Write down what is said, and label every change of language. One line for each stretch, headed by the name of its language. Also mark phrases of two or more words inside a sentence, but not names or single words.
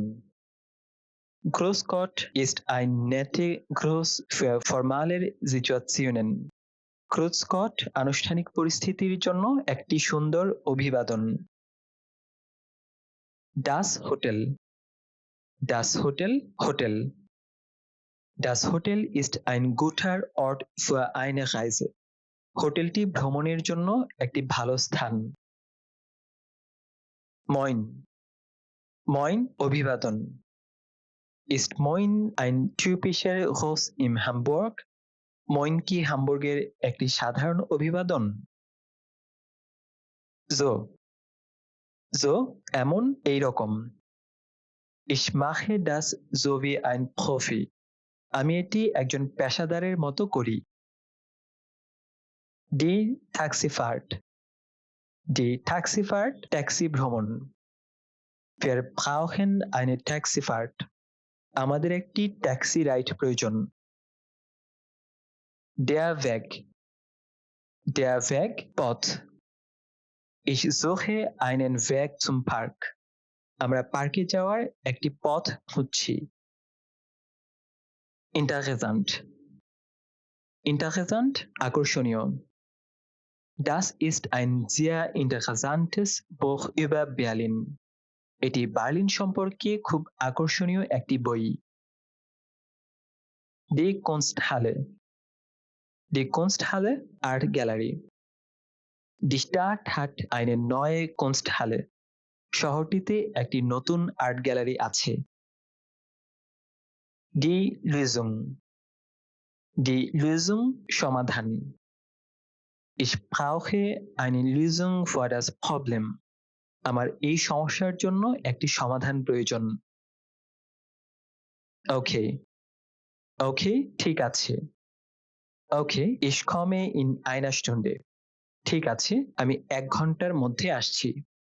German: Grüß Gott ist ein netter Gruß für formale Situationen. Grüß Gott
Bangla: আনুষ্ঠানিক পরিস্থিতির জন্য একটি সুন্দর অভিবাদন।
German: Das Hotel. Das Hotel হোটেল। Das Hotel ist ein guter Ort für eine Reise.
Bangla: হোটেলটি ভ্রমণের জন্য একটি ভালো স্থান।
German: Moin. Moin অভিবাদন। Ist Moin ein typischer Gruß in Hamburg?
Bangla: Moin কি হামবুর্গের একটি সাধারণ অভিবাদন? So. So এমন এই রকম।
German: Ich mache das so wie ein Profi.
Bangla: আমি এটি একজন পেশাদারের মতো করি।
German: Die Taxifahrt. Die Taxifahrt
Bangla: ট্যাক্সি ভ্রমণ।
German: Wir brauchen eine Taxifahrt.
Bangla: আমাদের একটি
English: taxi ride
Bangla: প্রয়োজন।
German: Der Weg. Der Weg পথ। Ich suche einen Weg zum Park.
Bangla: আমরা পার্কে যাওয়ার একটি পথ খুঁজছি।
German: Interessant. Interessant, আকর্ষণীয়। Das ist ein sehr interessantes Buch über Berlin.
Bangla: এটি বার্লিন সম্পর্কে খুব আকর্ষণীয় একটি বই।
German: Die Kunsthalle. Die Kunsthalle
English: Art Gallery.
German: Die Stadt hat eine neue Kunsthalle.
Bangla: শহরটিতে একটি নতুন
English: art gallery
Bangla: আছে।
German: Die Lösung. Die Lösung সমাধান। Ich brauche eine Lösung für das Problem.
Bangla: আমার এই সমস্যার জন্য একটি সমাধান প্রয়োজন। Okay. Okay, ঠিক আছে।
German: Okay, ich komme in einer Stunde.
Bangla: ঠিক আছে, আমি 1 ঘন্টার মধ্যে আসছি।